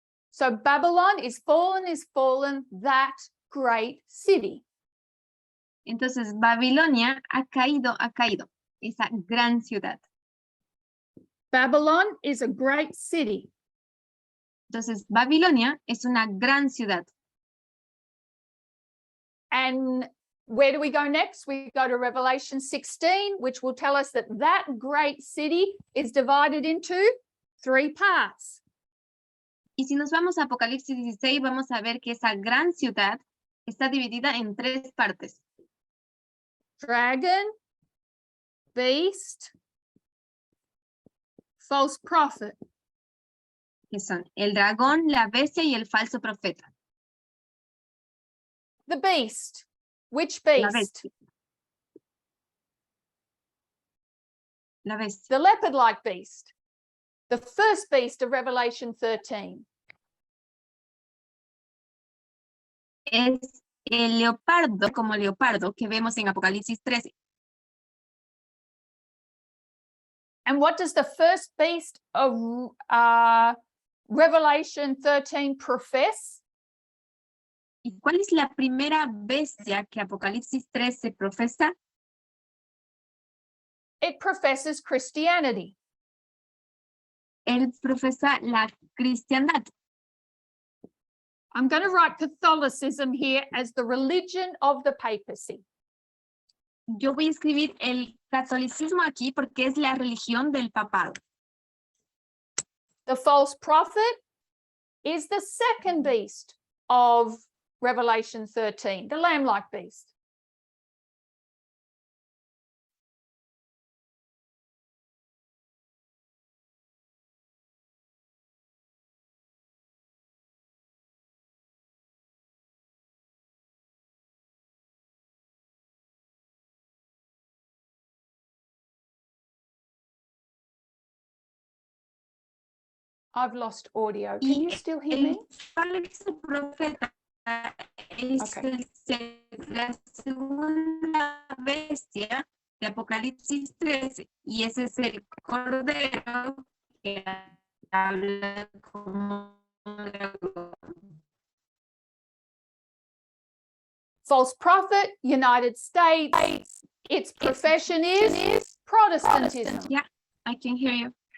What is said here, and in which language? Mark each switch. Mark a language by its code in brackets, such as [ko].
[en] So Babylon is fallen, that great city. [es] Entonces, Babilonia ha caído, esa gran ciudad. [en] Babylon is a great city. [es] Entonces, Babilonia es una gran ciudad. [en] And where do we go next? We go to Revelation 16, which will tell us that that great city is divided into 3 parts. [es] Y si nos vamos a Apocalipsis 16, vamos a ver que esa gran ciudad está dividida en 3 partes. [en] Dragon, beast, false prophet. [es] Que son el dragón, la bestia y el falso profeta. [en] The beast. Which [es] La [en] beast? [es] bestia. La bestia. [en] The leopard-like beast. The first beast of Revelation 13. [es] Es el leopardo, como leopardo, que vemos en Apocalipsis 13. [en] And what does the first beast of Revelation 13 profess? [es] ¿Y cuál es la primera bestia que Apocalipsis 13 profesa? [en] It professes Christianity. [es] Él profesa la cristiandad. [en] I'm going to write Catholicism here as the religion of the papacy. [es] Yo voy a escribir el catolicismo aquí porque es la religión del papado. [en] The false prophet is the second beast of Revelation 13, the lamb-like beast. I've lost audio. Can you still hear me? [es] El falso profeta es la segunda bestia de Apocalipsis 13 y ese es el cordero que habla como un dragón. [en] False prophet, United States. Its profession is Protestantism. Yeah, I can hear you.